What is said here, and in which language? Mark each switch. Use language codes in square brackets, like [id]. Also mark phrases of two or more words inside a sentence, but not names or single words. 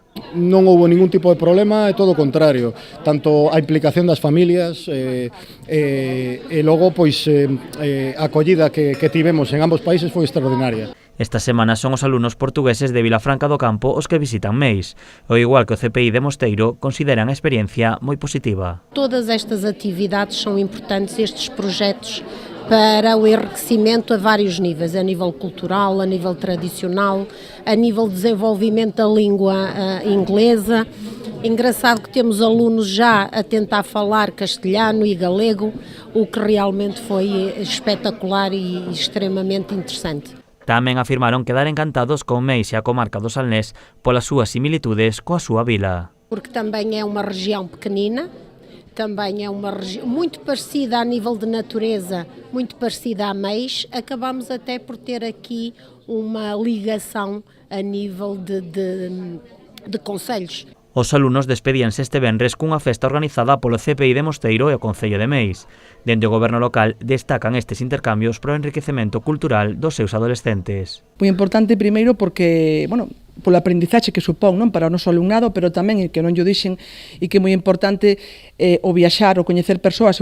[gl] Non houve ningún tipo de problema, é todo o contrario. Tanto a implicación das familias e logo pois a acollida que tivemos en ambos países foi extraordinaria. Esta semana son os alumnos portugueses de Vilafranca do Campo os que visitan Meis. Ao igual que o CPI de Mosteiro, consideran a experiencia moi positiva. [pt] Todas estas atividades são importantes, estes projetos, para o enriquecimento a vários níveis, a nível cultural, a nível tradicional, a nível de desenvolvimento da língua inglesa. Engraçado que temos alunos já a tentar falar castelhano e galego, o que realmente foi espetacular e extremamente interessante. [gl] Tamén afirmaron quedar encantados con Meis e a comarca do Salnés polas súas similitudes coa súa vila. [pt] Porque também é uma região pequenina, também é uma região muito parecida a nível de natureza, muito parecida a Meis. Acabamos até por ter aqui uma ligação a nível de concellos. [gl] Os alumnos despedíanse este venres cunha festa organizada polo CPI de Mosteiro e o Concello de Meis. Dende o goberno local destacan estes intercambios para o enriquecemento cultural dos seus adolescentes. Moi importante primeiro porque, polo aprendizaxe que supón, non, para o noso alumnado, pero tamén, que non llo dixen, e que é moi importante o viaxar, o coñecer persoas.